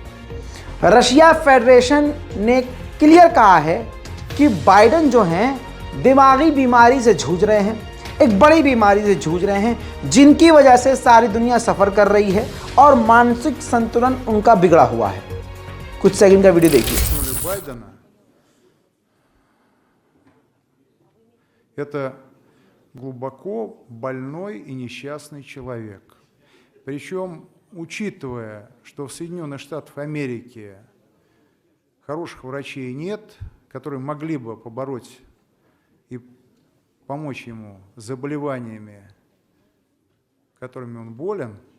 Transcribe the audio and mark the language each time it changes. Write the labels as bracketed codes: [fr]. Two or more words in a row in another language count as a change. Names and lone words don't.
[hi] रशिया फेडरेशन ने क्लियर कहा है कि बाइडेन जो हैं दिमागी बीमारी से जूझ रहे हैं, एक बड़ी बीमारी से जूझ रहे हैं, जिनकी वजह से सारी दुनिया सफ़र कर रही है और मानसिक संतुलन उनका बिगड़ा हुआ है। कुछ सेकंड का वीडियो देखिए। [ru] Это глубоко больной и несчастный человек. Причем, учитывая, что в Соединенных Штатах Америки хороших врачей нет, которые могли бы побороть и помочь ему с заболеваниями, которыми он болен,